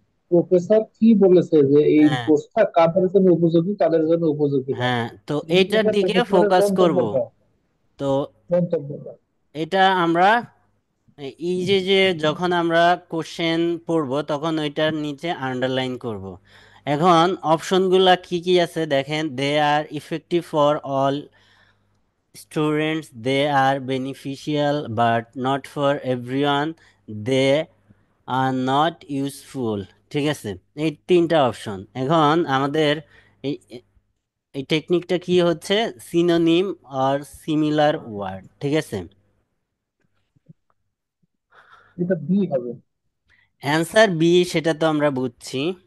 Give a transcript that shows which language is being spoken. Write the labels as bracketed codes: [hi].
[bn] Professor কি বলেছে যে এই হ্যাঁ, কোর্সটা কাদের জন্য উপযোগী, কাদের জন্য উপযোগী নয়। হ্যাঁ, তো এই এইটার বিষয়ে দিকে প্রফেসরের ফোকাস করব। মন্তব্যটা। তো মন্তব্যটা এটা আমরা এই যে যে যখন আমরা কোশ্চেন পড়ব তখন ওইটার নিচে আন্ডারলাইন করব। এখন অপশনগুলা কি কি আছে দেখেন, [en] They are effective for all students, they are beneficial but not for everyone, they are not useful। [bn] ঠিক আছে? এই তিনটা অপশন। এখন আমাদের এই এই টেকনিকটা কি হচ্ছে, সিনোনিম আর সিমিলার ওয়ার্ড। ঠিক আছে? এটা বি হবে। অ্যান্সার বি, সেটা তো আমরা বুঝছি।